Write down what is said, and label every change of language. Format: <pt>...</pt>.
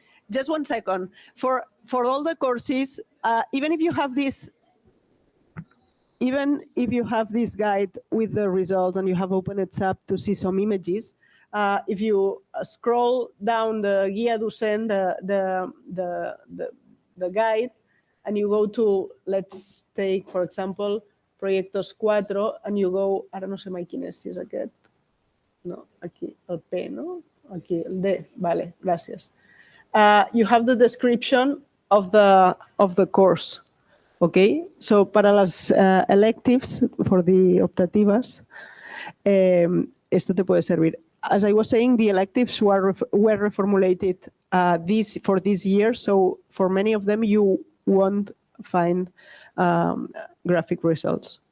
<en>Just 1 second. For all the courses, even if you have this guide with the results and you have opened it up to see some images, if you scroll down the guía docent, the guide, and you go to, let's take, for example, Proyectos 4, and you go,</en> <ca>ara no sé mai quin és, si és aquest. No, aquí, el P, no? Aquí, el D, vale, gràcies.</ca> <en>You have the description of the course. Okay, so</en> <es>para las</es> <en>electives, for the</en> <es>optativas, esto te puede servir.</es> <en>As I was saying, the electives were reformulated for this year, so for many of them you won't find graphic results.</en>